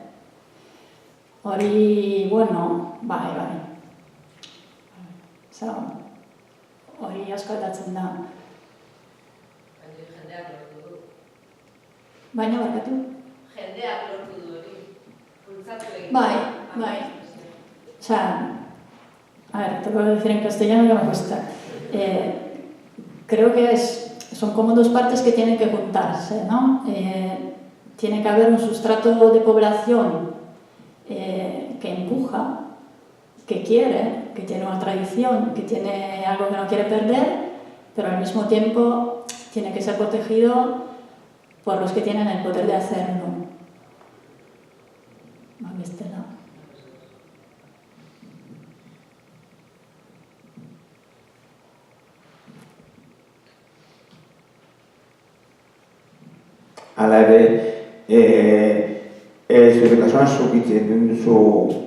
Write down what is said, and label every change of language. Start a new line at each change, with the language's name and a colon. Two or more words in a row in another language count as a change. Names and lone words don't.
Basque: Hori, bai. Hori asko aldatzen da. Jendeak lortu du. Baina barkatu? Jendeak lortu du hori. Bultzatu egin. Bai.
Spanish: A ver, te puedo decir en castellano que me cuesta. Creo que son como 2 partes que tienen que juntarse, ¿no? Tiene que haber un sustrato de población que empuja, que quiere, que tiene una tradición, que tiene algo que no quiere perder, pero al mismo tiempo tiene que ser protegido por los que tienen el poder de hacerlo.
Basque: Hala ere, zure kasuan zukitzen duzu